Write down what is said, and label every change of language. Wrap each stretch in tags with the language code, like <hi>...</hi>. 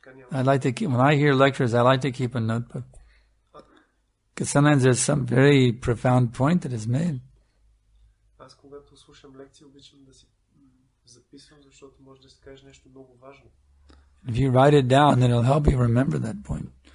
<en>I like to keep, when I hear lectures, I like to keep a notebook. Because sometimes there's some very profound point that is made.</en> <bg>Аз когато слушам лекции, обичам да си записвам, защото може да се каже нещо много важно.</bg> <en>If you write it down, then it'll help you remember that point.</en>